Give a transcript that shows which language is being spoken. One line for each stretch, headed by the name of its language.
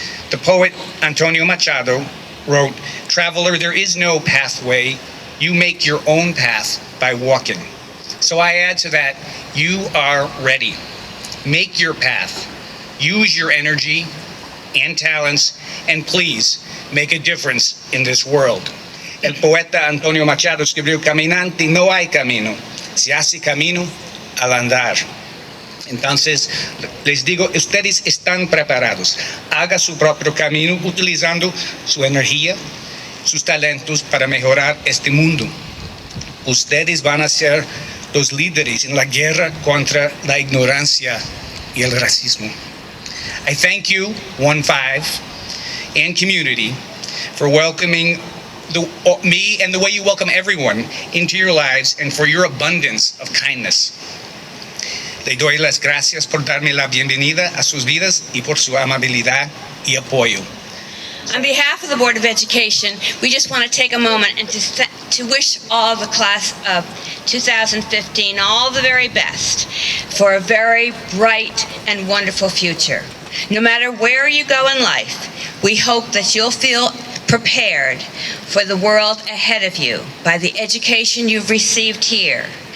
English: The poet Antonio Machado wrote, "Traveler, there is no pathway. You make your own path by walking." So I add to that, you are ready. Make your path. Use your energy and talents, and please make a difference in this world.
Spanish: El poeta Antonio Machado escribió, "Caminante no hay camino, se hace camino al andar." Entonces, les digo, ustedes están preparados. Haga su propio camino utilizando su energía, sus talentos para mejorar este mundo. Ustedes van a ser los líderes en la guerra contra la ignorancia y el racismo.
English: I thank you, 1-5, and community for welcoming me and the way you welcome everyone into your lives and for your abundance of kindness.
Spanish: Le doy las gracias por darme la bienvenida a sus vidas y por su amabilidad y apoyo.
English: On behalf of the Board of Education, we just want to take a moment and to wish all the class of 2015 all the very best for a very bright and wonderful future. No matter where you go in life, we hope that you'll feel prepared for the world ahead of you by the education you've received here.